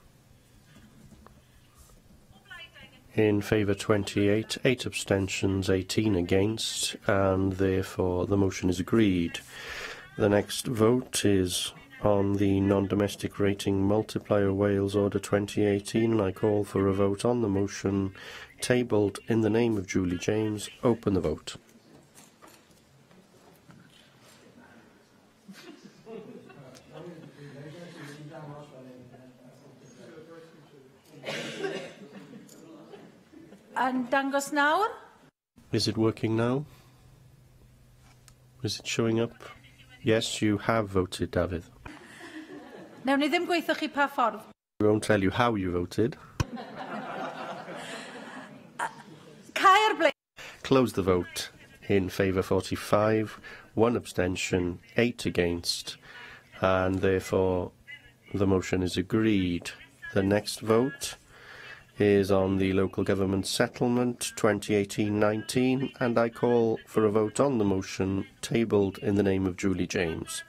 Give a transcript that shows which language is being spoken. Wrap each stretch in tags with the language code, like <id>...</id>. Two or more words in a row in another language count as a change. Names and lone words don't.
<en>In favour 28, 8 abstentions, 18 against, and therefore the motion is agreed. The next vote is on the non-domestic rating multiplier Wales Order 2018, and I call for a vote on the motion tabled in the name of Julie James. Open the vote.</en> <cy>Yn dangos nawr?</cy> <en>Is it working now? Is it showing up? Yes, you have voted, David.</en> <cy>Newn ni ddim gweithio chi pa ffordd.</cy> <en>We won't tell you how you voted.</en> <cy>Cau'r bleidlais.</cy> <en>Close the vote. In favour 45, 1 abstention, 8 against, and therefore the motion is agreed. The next vote is on the local government settlement 2018-19, and I call for a vote on the motion tabled in the name of Julie James.</en>